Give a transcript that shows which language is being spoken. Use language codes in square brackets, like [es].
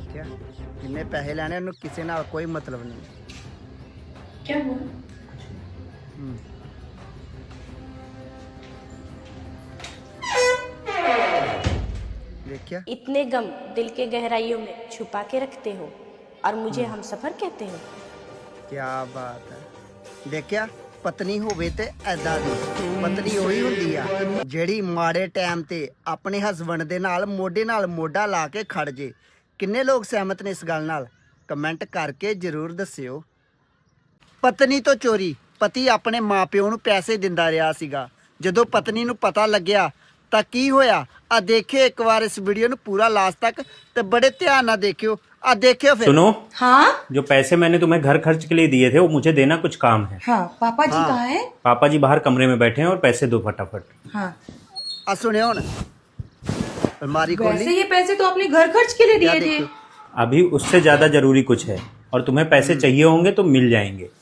[hi] क्या जिन्ने पैसे लेने उन्हें किसी नाल कोई मतलब नहीं। क्या हुआ? देखिया इतने गम दिल के गहराइयों में छुपा के रखते हो और मुझे हम सफर कहते हो। क्या बात है। [pa] ਦੇਖਿਆ ਪਤਨੀ ਹੋਵੇ ਤੇ ਐਦਾਂ ਦੀ ਪਤਨੀ ਉਹੀ ਹੁੰਦੀ ਆ ਜਿਹੜੀ ਮਾੜੇ ਟਾਈਮ ਤੇ ਆਪਣੇ ਹਸਬੰਡ ਦੇ ਨਾਲ ਮੋਢਾ ਲਾ ਕੇ ਖੜ ਜੇ। ਕਿੰਨੇ ਲੋਕ ਸਹਿਮਤ ਨੇ ਇਸ ਗੱਲ ਨਾਲ? ਕਮੈਂਟ ਕਰਕੇ ਜ਼ਰੂਰ ਦੱਸਿਓ। ਪਤਨੀ ਤੋਂ ਚੋਰੀ ਪਤੀ ਆਪਣੇ ਮਾਪਿਓ ਨੂੰ ਪੈਸੇ ਦਿੰਦਾ ਰਿਹਾ ਸੀਗਾ। ਜਦੋਂ ਪਤਨੀ ਨੂੰ ਪਤਾ ਲੱਗਿਆ ਤਾਂ ਕੀ ਹੋਇਆ? ਆ ਦੇਖਿਓ ਇੱਕ ਵਾਰ ਇਸ ਵੀਡੀਓ ਨੂੰ ਪੂਰਾ ਲਾਸਟ ਤੱਕ ਤੇ ਬੜੇ ਧਿਆਨ ਨਾਲ देखियो। [hi] आ देखियो फिर। सुनो, हाँ जो पैसे मैंने तुम्हें घर खर्च के लिए दिए थे वो मुझे देना कुछ काम है। हाँ पापा जी कहाँ है? पापा जी बाहर कमरे में बैठे हैं और पैसे दो फटाफट। हाँ आ सुनियो ना अलमारी वैसे खोली। ये पैसे तो आपने घर खर्च के लिए क्या दिए थे। देखियो? अभी उससे ज्यादा जरूरी कुछ है और तुम्हें पैसे चाहिए होंगे तो मिल जाएंगे।